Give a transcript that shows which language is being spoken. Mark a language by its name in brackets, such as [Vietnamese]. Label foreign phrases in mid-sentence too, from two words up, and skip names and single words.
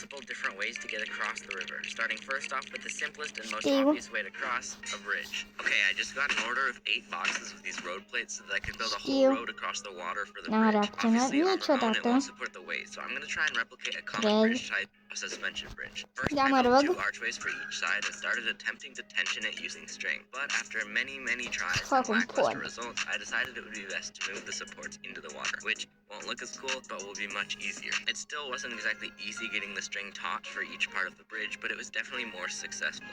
[Romanian] Știu. Știu. N-am reacționat niciodată. Cred. [English] Suspension bridge. [Romanian] Da, mă rog. [English] Two archways for each side and started attempting to tension it using string. But after many tries and lackluster results, I decided it would be best to move the supports into the water, which won't look as cool, but will be much easier. It still wasn't exactly easy getting the string taut for each part of the bridge, but it was definitely more successful.